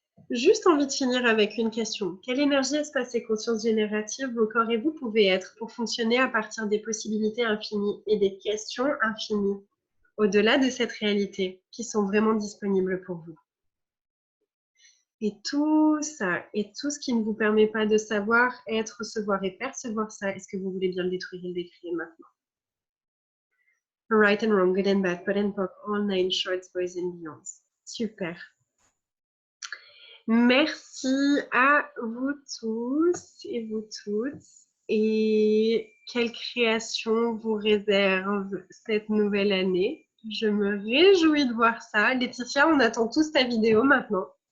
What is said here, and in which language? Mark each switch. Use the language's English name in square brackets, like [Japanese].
[French] Juste envie de finir avec une question. Quelle énergie, espace et conscience générative vos corps et vous pouvez être pour fonctionner à partir des possibilités infinies et des questions infinies au-delà de cette réalité qui sont vraiment disponibles pour vous? Et tout ça, et tout ce qui ne vous permet pas de savoir, être, recevoir et percevoir ça, est-ce que vous voulez bien le détruire et le décrire maintenant? [English] Right and wrong, good and bad, pot and pock, all nine shorts, boys and beyonds. [French] Super. Merci à vous tous et vous toutes. Et quelle création vous réserve cette nouvelle année? Je me réjouis de voir ça. Laetitia, on attend tous ta vidéo maintenant.